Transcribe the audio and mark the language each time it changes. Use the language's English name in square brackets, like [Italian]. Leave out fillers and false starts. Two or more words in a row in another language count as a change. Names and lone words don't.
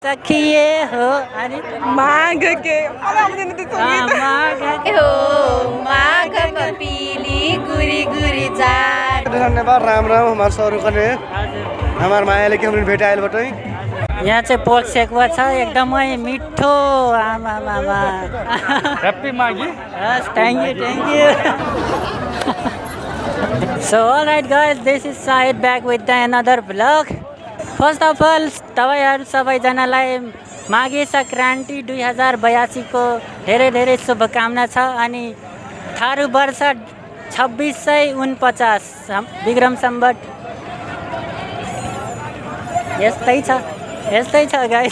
[Dangaura Tharu] सखिए हो अनि [Nepali] माघ के आउँदैन त्यो गीत [Dangaura Tharu] माघ के हो माघ कपिली गुरी गुरी जाट। [Nepali] धन्यवाद। [Dangaura Tharu] राम राम हमारे सर कने हमार मायाले के हमने भेटाइल बटै [Nepali] यहाँ चाहिँ पोर्क सेकुवा छ एकदमै मिठो। आमा मामा [English] Happy माघी। Yes, thank you. So all right guys, this is Sahid back with another vlog. First of all, [Nepali] तपाईहरु सबैजनालाई माघे संक्रान्ति 2082 को धेरै धेरै शुभकामना छ। अनि थारू वर्ष 2649 विक्रम सम्वत यस्तै छ गाइस।